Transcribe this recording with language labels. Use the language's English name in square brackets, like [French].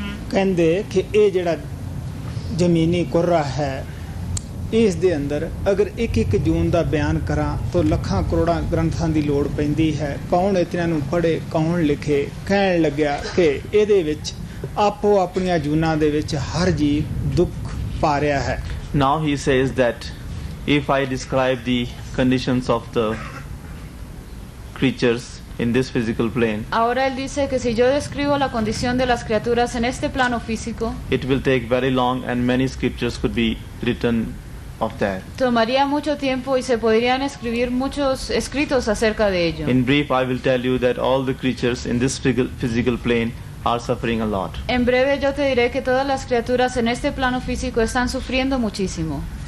[Punjabi] ਕਹਿੰਦੇ ਕਿ ਇਹ ਜਿਹੜਾ ਜ਼ਮੀਨੀ ਕੁਰਰਾ ਹੈ ਇਸ ਦੇ ਅੰਦਰ ਅਗਰ ਇੱਕ ਇੱਕ ਜੂਨ ਦਾ ਬਿਆਨ ਕਰਾਂ ਤਾਂ ਲੱਖਾਂ ਕਰੋੜਾਂ ਗ੍ਰੰਥਾਂ ਦੀ ਲੋੜ ਪੈਂਦੀ ਹੈ। ਕੌਣ ਇਤਨਿਆਂ ਨੂੰ ਪੜ੍ਹੇ, ਕੌਣ ਲਿਖੇ। ਕਹਿਣ ਲੱਗਿਆ ਕਿ ਇਹਦੇ ਵਿੱਚ ਆਪੋ ਆਪਣੀਆਂ ਜੂਨਾਂ ਦੇ ਵਿੱਚ ਹਰ ਜੀਵ ਦੁੱਖ ਪਾ ਰਿਹਾ ਹੈ। [English] Now he says that if I describe the conditions of the creatures in this physical plane, [Spanish] Ahora él dice que si yo describo la condición de las criaturas en este plano físico, [English] it will take very long and many scriptures could be written of that. [Spanish] tomaría mucho tiempo y se podrían escribir muchos escritos acerca de ello. [English] In brief, I will tell you that all the creatures in this physical plane are suffering a lot. [Spanish] En breve yo te diré que todas las criaturas en este plano físico están sufriendo muchísimo.